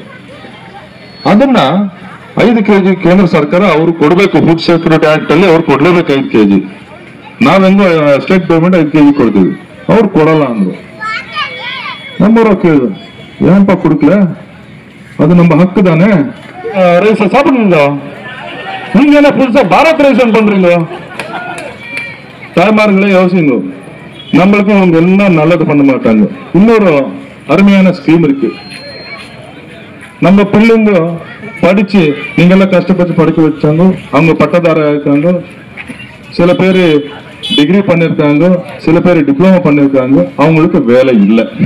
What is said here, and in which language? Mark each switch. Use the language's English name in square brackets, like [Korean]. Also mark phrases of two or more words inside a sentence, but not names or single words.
[Kannada] ಅದನ್ನ 5 ಕೆಜಿ ಕೇಂದ್ರ ಸರ್ಕಾರ ಅವರು ಕೊಡಬೇಕು. ಫುಡ್ ಸೆಕ್ಯೂರಿಟಿ ಆಕ್ಟ್ ಅಲ್ಲಿ ಅವ್ರು ಕೊಡ್ಲೇಬೇಕು 5 ಕೆಜಿ. ನಾವೆಂಗೋ [English] state government [Kannada] 5 ಕೆಜಿ ಕೊಡ್ತೀವಿ, ಅವ್ರು ಕೊಡಲ್ಲ ಅಂದ್ರು. ನಮ್ಮೂರ ಕೇಳಿದ್ರು, ಏನಪ್ಪ ಕುಡುಕ್ಲ, ಅದು ನಮ್ಮ ಹಕ್ಕದಾನೆ, ರೈಸ್ [Tamil] சாப்பிடுங்க நீங்க என்ன புதுசா பாரத் ரைஸ் பண்றீங்க? தாய்மார்களே யோசிங்க, நம்மளுக்கும் அவங்க எல்லாம் நல்லது பண்ண மாட்டாங்க. இன்னொரு அருமையான ஸ்கீம் இருக்கு. நம்ம பிள்ளைங்க படிச்சு, நீங்க எல்லாம் கஷ்டப்பட்டு படிக்க வச்சாங்க, அவங்க பட்டதார இருக்காங்க, சில பேர் டிகிரி பண்ணிருக்காங்க, சில பேர் டிப்ளமோ பண்ணிருக்காங்க, அவங்களுக்கு வேலை இல்லை.